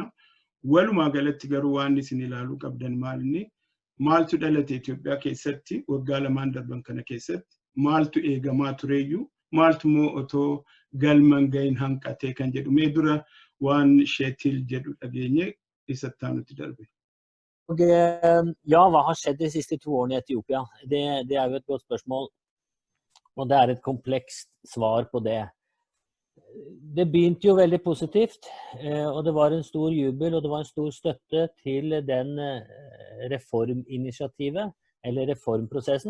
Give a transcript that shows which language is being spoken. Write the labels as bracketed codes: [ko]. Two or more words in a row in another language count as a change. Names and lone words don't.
[om] Walumaa galatti garuu waan isin ilaaluu qabdan maalinni maaltu dhalate Itoophiyaa keessatti waggaa lamaan darban kana keessatti maaltu eegamaa tureeyyuu maaltu moo otoo galman gahin hanqatee kan jedhu mee dura waan Shetil jedhu dhageenye isatti aanutti darbe. [no] Og ja, hva har skjedd de siste 2 årene I Etiopia? Det jo et godt spørsmål, og det et komplekst svar på det. Det begynte jo veldig positivt, og det var en stor jubel, og det var en stor støtte til den reforminitiativet, eller reformprosessen,